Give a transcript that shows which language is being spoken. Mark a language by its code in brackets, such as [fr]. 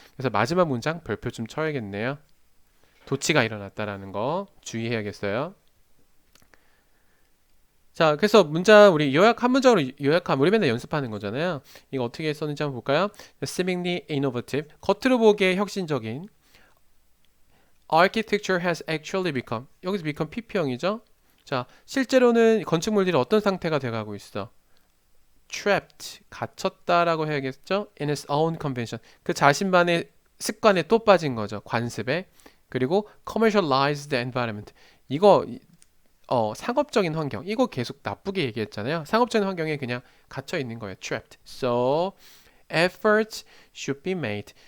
[ko] 그래서 마지막 문장 별표 좀 쳐야겠네요. 도치가 일어났다라는 거 주의해야겠어요. 자, 그래서 문장 우리 요약 한 문장으로 요약하면 우리 맨날 연습하는 거잖아요. 이거 어떻게 썼는지 한번 볼까요? [en] Seemingly innovative, [ko] 겉으로 보기에 혁신적인. [en] Architecture has actually become. [ko] 여기서 become PP형이죠. 자, 실제로는 건축물들이 어떤 상태가 돼가고 있어? Trapped, 갇혔다라고 해야겠죠? [en] In its own convention. [ko] 그 자신만의 습관에 또 빠진 거죠. 관습에. [en] 그리고 commercialized environment. [ko] 이거 상업적인 환경. 이거 계속 나쁘게 얘기했잖아요. 상업적인 환경에 그냥 갇혀 있는 거예요. [en] trapped. So efforts should be made.